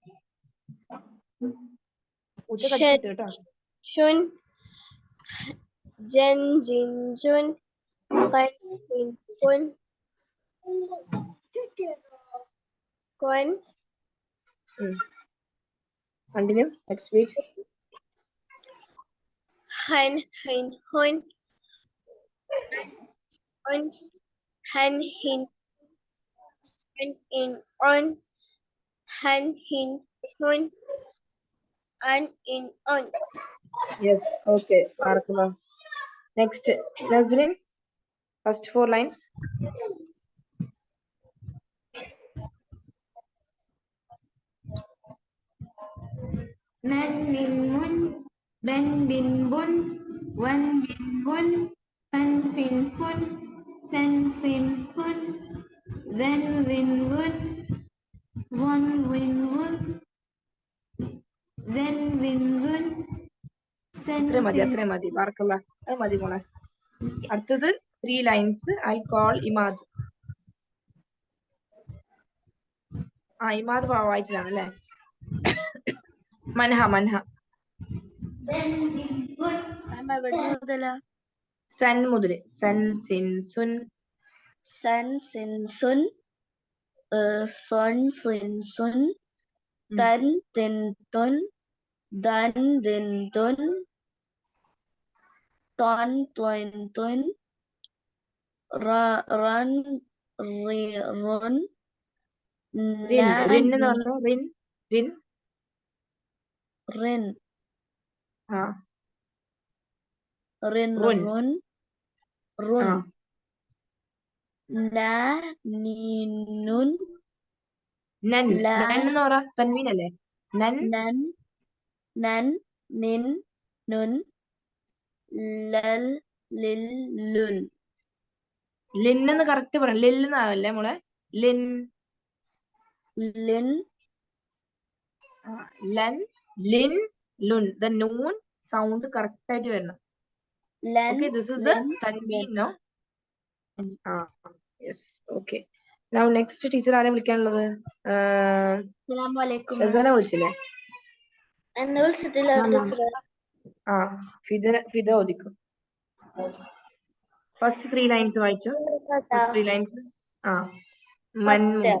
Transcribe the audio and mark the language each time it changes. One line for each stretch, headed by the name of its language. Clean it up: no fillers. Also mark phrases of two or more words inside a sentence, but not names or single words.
English: Shun. Jen, Jin, Jun, Kun, Fin, Kun, Kun, Continue. Next page. Hun, Hin, Hun, Un, Han, Hin, Un, In, On, Han, Hin, Hun, An, In, On. Yes. Okay. Barakallah. Next. Nazrin. First 4 lines. Man min mun, ben bin bun, wan bin bun, fan fin fun, sen sin fun, then win wun, zon win zun, zen zin zun, sen
Malayalam: അത്രയും മതി ബാർക്കല്ല അത് മതി മോളെ. അടുത്തത് 3 lines.
English: I call Imad.
Malayalam: ഇമാദ് വായിച്ചതാണ് അല്ലേ? മൻഹ മൻഹ. സൻ മുതല് സൻ സിൻ സുൻ San, sin, sun. Son, sin, sun. Tan, tin, tun. Dan, din, dun. Ton, twin, twin. Run, run. റിൻ റിൻ എന്ന് Na, പറഞ്ഞു. റിൻ റിൻ rin. ആ Rin, Run. run. ആ Run. Na, ni, nun. നൻ La, നൻ എന്ന് പറ. തൻവീൻ അല്ലേ? നൻ nan, nan, nin, nun. Lal, lil, lul. ലിൻ എന്ന് കറക്റ്റ് പറയാം. ലിൽ എന്നാവല്ലേ മോളെ? ലിൻ Lin, ലൻ ലിൻ ലുൻ.
English: the noon sound
Malayalam: കറക്റ്റ് ആയിട്ട് വരണം. lan,
English: Okay, this is a lin, tanween, no? Yes. Okay. Now next teacher
Malayalam: ആരെ വിളിക്കാനുള്ളത്?
Arabic: Assalamualaikum.
Malayalam: ഷസന വിളിച്ചില്ലേ? എന്നെ വിളിച്ചിട്ടില്ല ടീച്ചറെ. ഫിദ ഓദിക്കും.
English: first 3 lines
Malayalam: വായിച്ചു.
English: first 3 lines.
Malayalam: മൻ മുതൽ.